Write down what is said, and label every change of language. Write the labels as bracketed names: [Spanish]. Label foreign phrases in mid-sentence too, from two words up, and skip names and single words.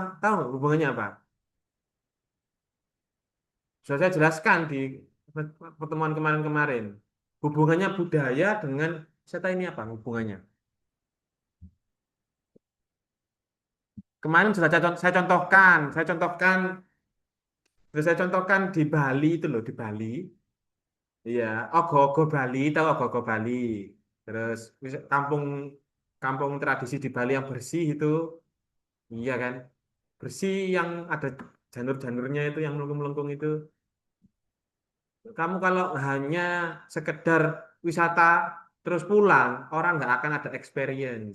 [Indonesian] Tahu nggak hubungannya apa? Sudah saya jelaskan di pertemuan kemarin-kemarin. Hubungannya budaya dengan wisata ini apa hubungannya? Kemarin sudah saya contohkan di Bali itu loh, di Bali. Iya, Ogo-ogo Bali, tahu Ogo-ogo Bali. Terus kampung kampung tradisi di Bali yang bersih itu, iya kan? Bersih yang ada janur-janurnya itu, yang melengkung-melengkung itu. Kamu kalau hanya sekedar wisata terus pulang, orang nggak akan ada experience.